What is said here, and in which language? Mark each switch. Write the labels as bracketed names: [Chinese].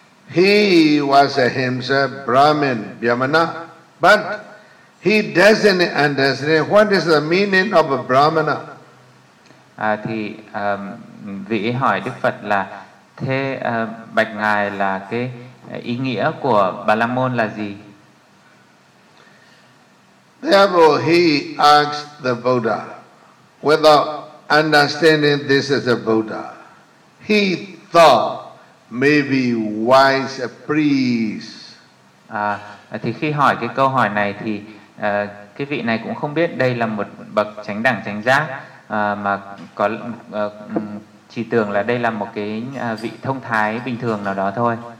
[English] He was a himself Brahmin, Brahmana, but he doesn't understand what is the meaning of a Brahmana. [Vietnamese] À, thì vị hỏi Đức Phật là thế bạch ngài là cái ý nghĩa của Bà La Môn là gì? [English] Therefore he asks the Buddha without understanding this as a Buddha. He thought maybe wise a priest. [Vietnamese] Thì khi hỏi cái câu hỏi này thì cái vị này cũng không biết đây là một bậc chánh đẳng chánh giác. Mà có chỉ tưởng là đây là một cái vị thông thái bình thường nào đó thôi.